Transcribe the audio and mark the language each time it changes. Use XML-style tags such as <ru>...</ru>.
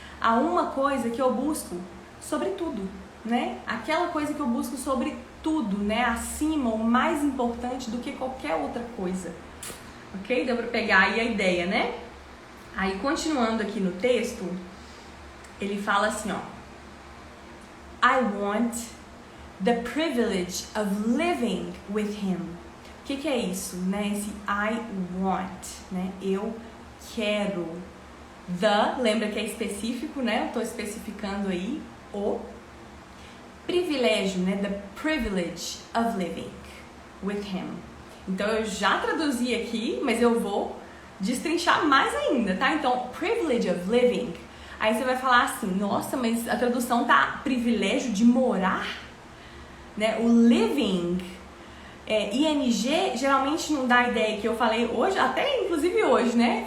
<pt>Há uma coisa que eu busco sobre tudo, né? Aquela coisa que eu busco sobre tudo, né? Acima, o mais importante do que qualquer outra coisa. Ok? Deu pra pegar aí a ideia, né? Aí, continuando aqui no texto, ele fala assim, ó.</pt> <en>I want the privilege of living with him.</en> <pt>O que é isso, né? Esse I want, né? Eu quero. The, lembra que é específico, né? Eu tô especificando aí o. privilégio, né?</pt> <en>The privilege of living with him.</en> <pt>Então eu já traduzi aqui, mas eu vou destrinchar mais ainda, tá? Então, privilege of living. Aí você vai falar assim, nossa, mas a tradução tá privilégio de morar, né? O living, ing, geralmente não dá a ideia que eu falei hoje, até inclusive hoje, né?</pt>